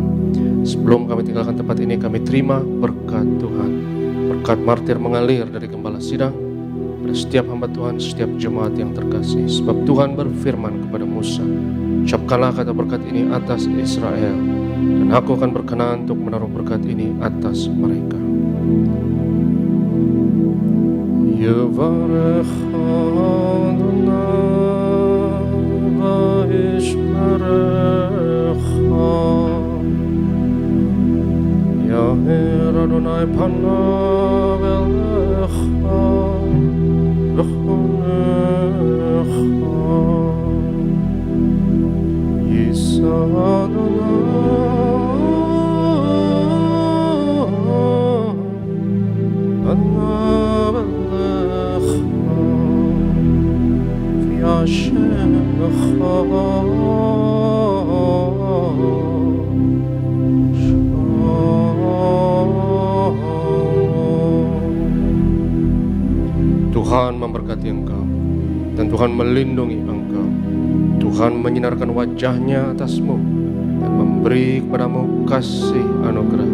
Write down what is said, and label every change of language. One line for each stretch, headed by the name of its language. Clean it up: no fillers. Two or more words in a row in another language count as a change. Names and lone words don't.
Indonesian: Sebelum kami tinggalkan tempat ini, kami terima berkat Tuhan. Berkat martir mengalir dari gembala sidang pada setiap hamba Tuhan, setiap jemaat yang terkasih. Sebab Tuhan berfirman kepada Musa, ucapkanlah kata berkat ini atas Israel, dan aku akan berkenan untuk menaruh berkat ini atas mereka.
Hebrew: יברך אדוני וישמרך, יאר אדוני פניו אליך ויחנך, ישא אדוני פניו אליך וישמך
Indonesian: Tuhan memberkati engkau, dan Tuhan melindungi engkau. Tuhan menyinarkan wajahnya atasmu dan memberi kepadamu kasih anugerah.